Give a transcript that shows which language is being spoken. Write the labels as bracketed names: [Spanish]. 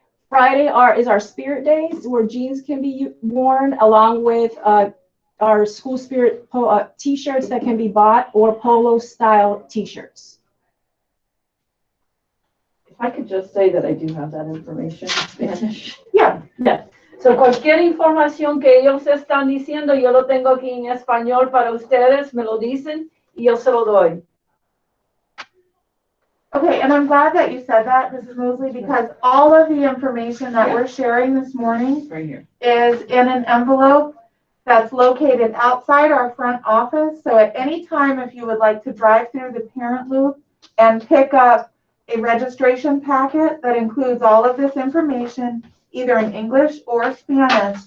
[English] Friday is our spirit days, where jeans can be worn along with our school spirit t-shirts that can be bought, or polo style t-shirts. If I could just say that I do have that information in Spanish. Yeah. Yes. [Spanish] So cualquier información que ellos están diciendo, yo lo tengo aquí en español para ustedes, me lo dicen y yo se lo doy. [English] Okay, and I'm glad that you said that, Mrs. Mosley, because all of the information that we're sharing this morning Right here. is in an envelope that's located outside our front office. So at any time, if you would like to drive through the parent loop and pick up a registration packet that includes all of this information, either in English or Spanish,